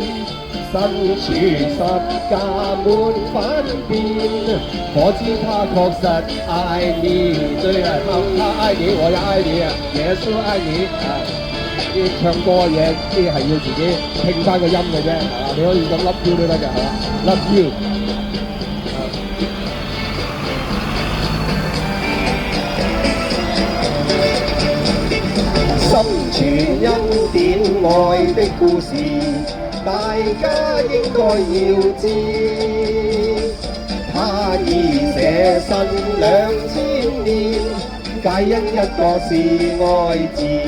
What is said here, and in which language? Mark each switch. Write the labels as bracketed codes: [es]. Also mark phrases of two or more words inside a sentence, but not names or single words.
[yue] 身處十架沒反變，可知他確實愛你。對啊，他愛你，我也愛你啊，耶穌愛你啊！啲唱歌嘅嘢，啲係要自己拼翻個音嘅啫，你可以咁 [en] love you [yue] 都得㗎，係嘛 ？ [en] love you。 [yue] 心存恩典愛的故事，大家應該要知。他已捨身2000年，皆因一個是愛字。